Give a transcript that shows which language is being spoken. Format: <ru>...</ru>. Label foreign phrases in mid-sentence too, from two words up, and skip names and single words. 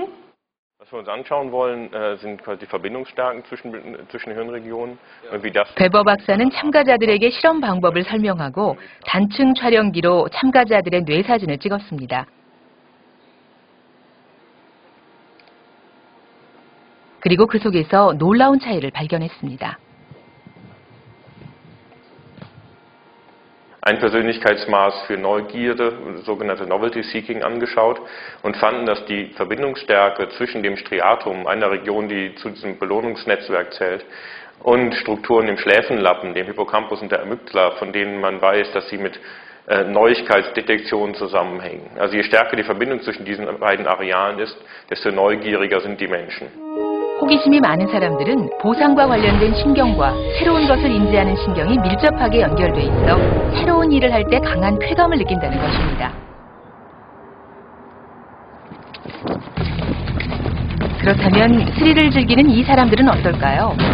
<de>Was wir uns anschauen wollen, sind quasi die Verbindungsstärken zwischen Hirnregionen und wie das.</de> <ko>베버 박사는 참가자들에게 실험 방법을 설명하고 단층 촬영기로 참가자들의 뇌 사진을 찍었습니다. 그리고 그 속에서 놀라운 차이를 발견했습니다.</ko> <de>Ein Persönlichkeitsmaß für Neugierde, sogenannte</de> <en>Novelty Seeking,</en> <de>angeschaut und fanden, dass die Verbindungsstärke zwischen dem Striatum, einer Region, die zu diesem Belohnungsnetzwerk zählt, und Strukturen im Schläfenlappen, dem Hippocampus und der Amygdala, von denen man weiß, dass sie mit Neuigkeitsdetektion zusammenhängen. Also je stärker die Verbindung zwischen diesen beiden Arealen ist, desto neugieriger sind die Menschen.</de> <ko>호기심이 많은 사람들은 보상과 관련된 신경과 새로운 것을 인지하는 신경이 밀접하게 연결돼 있어 새로운 일을 할 때 강한 쾌감을 느낀다는 것입니다. 그렇다면 스릴을 즐기는 이 사람들은 어떨까요?</ko>